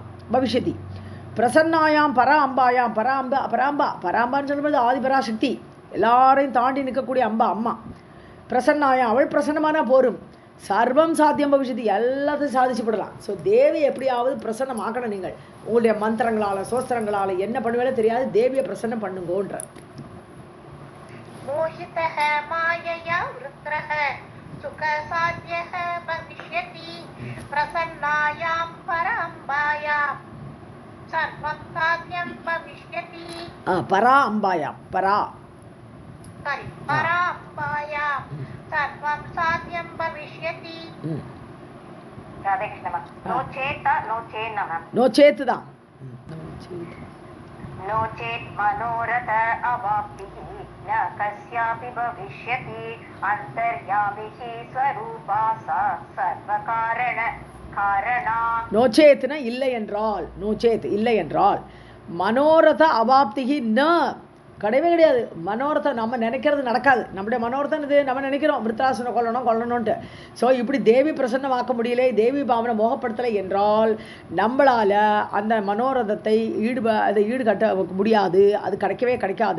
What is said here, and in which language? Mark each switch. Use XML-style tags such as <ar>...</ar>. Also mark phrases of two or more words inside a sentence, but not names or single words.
<sa>भविष्यति प्रसन्नायां परा अम्बायां,</sa> <ta>பராம்பான்னு சொல்லும்போது ஆதிபராசக்தி, எல்லாரையும் தாண்டி நிற்கக்கூடிய அம்மா. பிரசன்னாயாம், அவள் பிரசன்னமான போரும்.</ta> <sa>सर्वं साध्यं भविष्यति,</sa> <ta>எல்லாத்தையும் சாதிச்சு விடலாம். ஸோ தேவி எப்படியாவது பிரசன்னம் ஆக்கணும். நீங்கள் உங்களுடைய மந்திரங்களால், சோஸ்திரங்களால் என்ன பண்ணுவேன்னு தெரியாது, தேவியை பிரசன்னம் பண்ணுங்கன்ற.</ta> <sa>मोहितः मायया वृत्रः सुखसाध्यः भविष्यति प्रसन्नायां पराम्बायां सर्वं साध्यं भविष्यति. पराम्बायां सर्वं साध्यं भविष्यति. नो चेत् தான் नो चेत् मनोरथ अवाप्तिः न कस्यापि भविष्यति अन्तर्यामी स्वरूपा सा सर्वकारणा.</sa> <ta>நோச்சேத்னா இல்லை என்றால், நோச்சேத் இல்லை என்றால்,</ta> <sa>मनोरथ अवाप्तिः न,</sa> <ta>கிடையவே கிடையாது. மனோரதம் நம்ம நினைக்கிறது நடக்காது. நம்முடைய மனோரதம் இது, நம்ம நினைக்கிறோம் விருத்தாசனை கொல்லணும்ன்ட்டு. ஸோ இப்படி தேவி பிரசன்னமாக்க முடியலை, தேவி பாவனை மோகப்படுத்தலை என்றால் நம்மளால் அந்த மனோரதத்தை ஈடுகட்ட முடியாது, அது கிடைக்காது.</ta>